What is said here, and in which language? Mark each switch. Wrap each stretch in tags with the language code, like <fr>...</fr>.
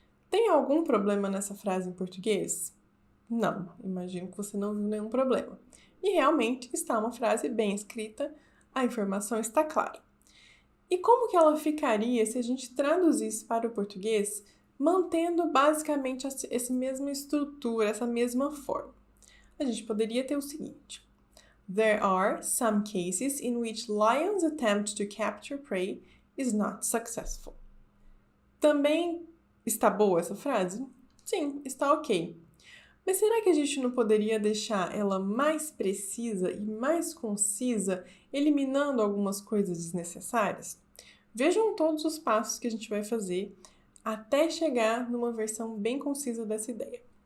<pt>Tem algum problema nessa frase em português? Não, imagino que você não viu nenhum problema. E realmente está uma frase bem escrita, a informação está clara. E como que ela ficaria se a gente traduzisse para o português, mantendo basicamente essa mesma estrutura, essa mesma forma?</pt> <en>A gente poderia ter o seguinte: There are some cases in which lions' attempt to capture prey is not successful.</en> <pt>Também está boa essa frase? Sim, está ok. Mas será que a gente não poderia deixar ela mais precisa e mais concisa, eliminando algumas coisas desnecessárias? Vejam todos os passos que a gente vai fazer até chegar numa versão bem concisa dessa ideia.</pt>